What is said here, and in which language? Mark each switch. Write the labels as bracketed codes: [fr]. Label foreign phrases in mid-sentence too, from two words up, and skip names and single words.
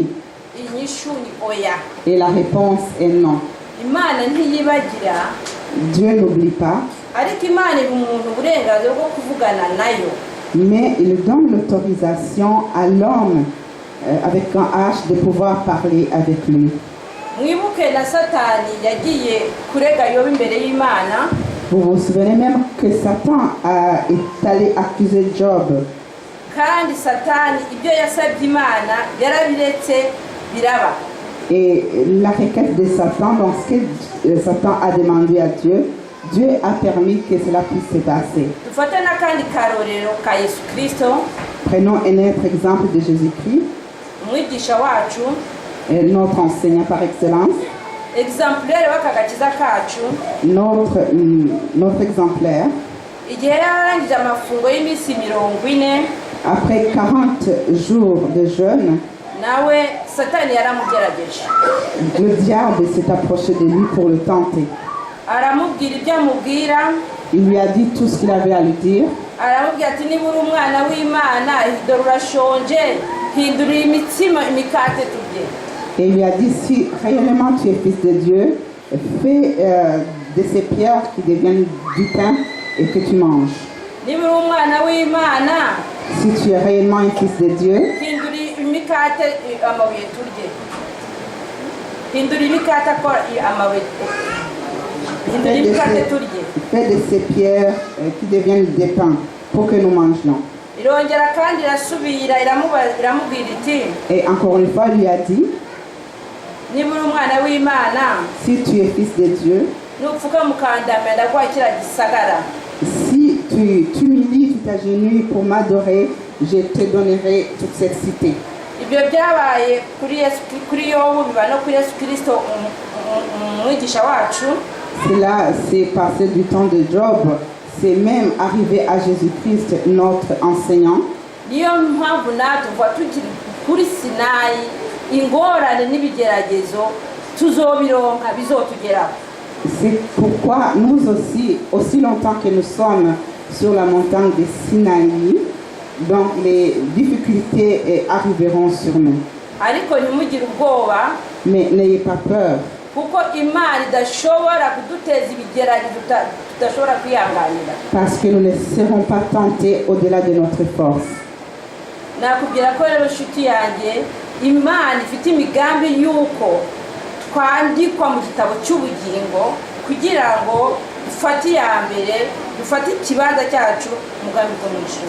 [fr] Et la réponse est non. Dieu n'oublie pas. mais il donne l'autorisation à l'homme avec un H de pouvoir parler avec lui. [rn] mwibuke na satani yagiye kurega yobu imbere y'imana [fr] Vous vous souvenez même que Satan est allé accuser Job. [rn] kandi satani ibyo yasabye imana yarabiretse biraba. [fr] Et la requête de Satan, donc ce que Satan a demandé à Dieu, Dieu a permis que cela puisse se passer. [rn] dufate n'akandi karorero ka yesu kirisito [fr] Prenons un autre exemple de Jésus-Christ, [rn] umwigisha wacu [fr] notre enseignant par excellence, [rn] exemplaire w'akagakiza kacu. [fr] notre exemplaire. [rn] Igihe yararangije amafungo y'iminsi 40 [fr] Après 40 jours de jeûne, [rn] nawe satani yaramugerageje [fr] le diable s'est approché de lui pour le tenter. [rn] aramubwira ibyo amubwira. [fr] Il lui a dit tout ce qu'il avait à lui dire. [rn] aramubwira ati niba uri umwana w'imana dore urashonje hindurira imitsima imikate turye. [fr] Et il lui a dit, si réellement tu es fils de Dieu, fais de ces pierres qui deviennent du pain et que tu manges. [rn] niba uri umwana w'imana [fr] Si tu es réellement un fils de Dieu, [rn] hindurira imikate amabuye turye. hindurira imikate akora amabuye hindurira imikate turye. [fr] fais de ces pierres qui deviennent des pains pour que nous mangions. [rn] irongera kandi irasubira iramubwira iti [fr] Et encore une fois, il lui a dit, [rn] niba uri umwana w'imana [fr] si tu es fils de Dieu, [rn] nupfuka mukandamira ndaguha kiriya gisagara. [fr] si tu t'humilies, tu t'agenouilles pour m'adorer, je te donnerai toute cette cité. [rn] ibyo byabaye kuri yobu biba no kuri yesu kirisito umwigisha wacu. [fr] Cela s'est passé du temps de Job, c'est même arrivé à Jésus-Christ, notre enseignant. [rn] niyo mpamvu natwe uva tukiri kuri sinayi ingorane n'ibigeragezo tuzobironka bizotugeraho. [fr] C'est pourquoi nous aussi longtemps que nous sommes sur la montagne de Sinaï, donc les difficultés arriveront sur nous. [rn] ariko ntimugire ubwoba [fr] Mais n'ayez pas peur, [rn] kuko imana idashobora kuduteza ibigeragezo tudashobora kwihanganira. [fr] parce que nous ne serons pas tentés au-delà de notre force. [rn] nakubwira ko rero nshuti yanjye imana ifite imigambi y'uko twandikwa mu gitabo cy'ubugingo kugira ngo dufate iya mbere dufate ikibanza cyacu mu bwami bwo mu ijuru.